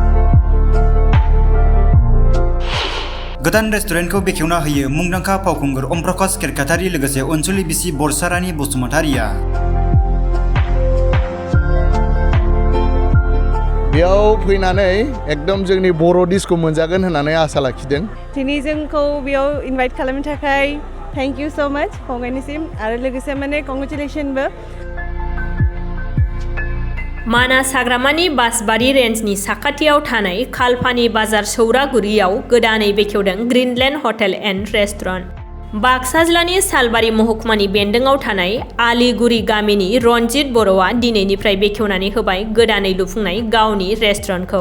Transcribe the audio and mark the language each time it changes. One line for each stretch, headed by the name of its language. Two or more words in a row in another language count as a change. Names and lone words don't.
Bodo: गोदान रेस्टुरेंटखौ बेखेवना होयो मुंदांखा फावखुंगुर ओम प्रकाश केरकातारि लोगोसे अनसुलि बिसि बरसारानि बसुमतारिया। बेयाव फैनानै एकदम जोंनि बर' डिशखौ मोनजागोन होननानै आसा लाखिदों। दिनै जोंखौ बेयाव इनभाइट खालामनो थाखाय
English: thank you so much
Bodo: फंबायनिसिम आरो लोगोसे माने कंग्रेचुलेशनबो। मानास हाग्रामानि बासबारि रेन्जनि साखाथियाव थानाय खालपानि बाजार सौरागुरियाव गोदानै बेखेवदों ग्रीनलैंड हटेल एंड रेस्टुरेंट। बाक्सा जिल्लानि सालबारि महकुमानि बेन्दोंआव थानाय आलिगुरि गामिनि रनजित बर'आ दिनैनिफ्राय बेखेवनानै होबाय गोदानै लुफुंनाय गावनि रेस्टुरेन्टखौ।